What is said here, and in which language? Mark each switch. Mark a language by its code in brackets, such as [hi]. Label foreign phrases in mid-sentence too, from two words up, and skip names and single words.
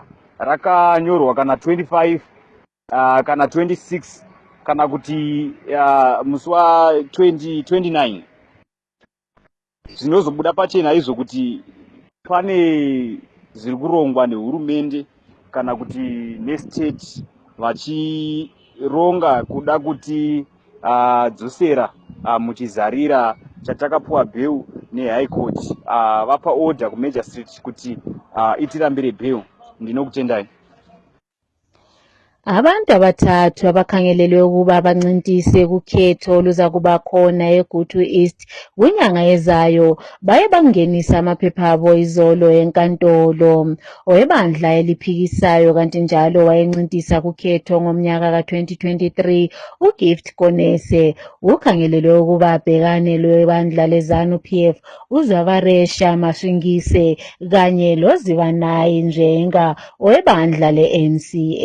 [sn] rakanyorwa kana 25 kana 26 kana kuti musi wa29 zvinozobuda pachena izvo kuti pane zviri kurongwa nehurumende kana kuti nestate vachironga kuda kuti dzosera muchizarira chatakapuwa bail nehigh court. Vapa order kumagistrate kuti itirambire bail. Ndinokutendai. [nd] Abantu abathathu abakhangelelwe ukuba bancintise kukhetho oluzakuba khona eGutu East kwinyanga ezayo baye bangenisa amaphepha abo izolo enkantolo. Owebandla eliphikisayo kanti njalo wayencintisa kukhetho ngomnyaka ka-2023 uGift Konese ukhangelelwe ukuba abhekane lwebandla leZANU-PF uZwavaresha Mashingise kanye loZibanayi Njenga owebandla le-NCA.